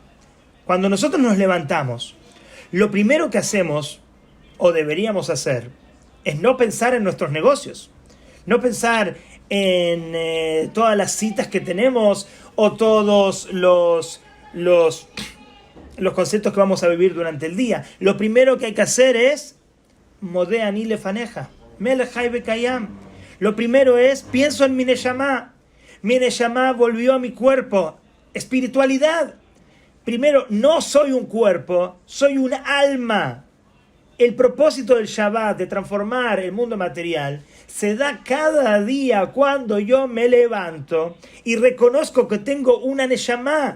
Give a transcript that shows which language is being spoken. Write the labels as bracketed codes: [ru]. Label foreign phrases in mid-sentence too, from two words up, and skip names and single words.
[es] Cuando nosotros nos levantamos, lo primero que hacemos, o deberíamos hacer, es no pensar en nuestros negocios, no pensar en todas las citas que tenemos o todos los conceptos que vamos a vivir durante el día. Lo primero que hay que hacer es [he] מודה אני לפניך מלך חי וקים. [es] Lo primero es, pienso en mi neshama. Mi neshama volvió a mi cuerpo. Espiritualidad. Primero, no soy un cuerpo, soy un alma. El propósito del Shabbat, de transformar el mundo material, se da cada día cuando yo me levanto y reconozco que tengo una neshama.